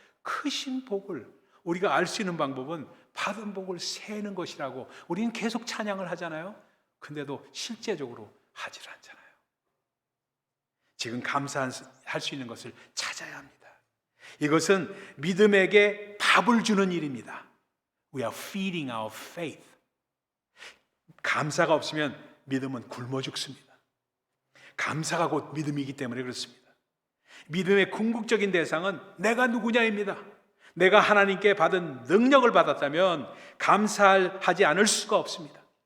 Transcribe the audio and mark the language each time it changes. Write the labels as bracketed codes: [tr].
[ko] 크신 복을 우리가 알 수 있는 방법은 받은 복을 세는 것이라고 우리는 계속 찬양을 하잖아요. 근데도 실제적으로 하질 않잖아요. 지금 감사할 수 있는 것을 찾아야 합니다. 이것은 믿음에게 밥을 주는 일입니다. [en] We are feeding our faith. [ko] 감사가 없으면 믿음은 굶어 죽습니다. 감사가 곧 믿음이기 때문에 그렇습니다. 믿음의 궁극적인 대상은 내가 누구냐입니다. 내가 하나님께 받은 능력을 받았다면 감사하지 않을 수가 없습니다.